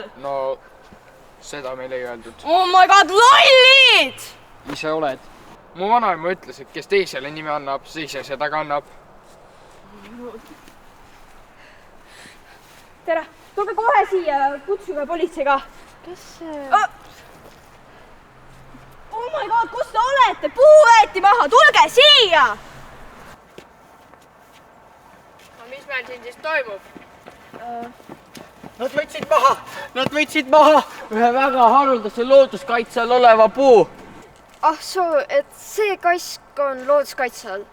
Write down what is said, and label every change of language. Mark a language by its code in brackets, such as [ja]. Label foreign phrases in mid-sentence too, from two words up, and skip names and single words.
[et] No, seda meil ei öeldud. [en] Oh my god, [et] lollid! Ise oled. Mu vanaema ütles, et kes teisele nime annab, see ise seda kannab. Tere, tulge kohe siia, kutsuge politseiga. Kes see? [en] Oh my god, [et] kus te olete? Puu võeti maha, tulge siia! Mis meil siin siis toimub? Nad võtsid maha ühe väga haruldase looduskaitse all oleva puu. Ah soo, et see kask on looduskaitse all.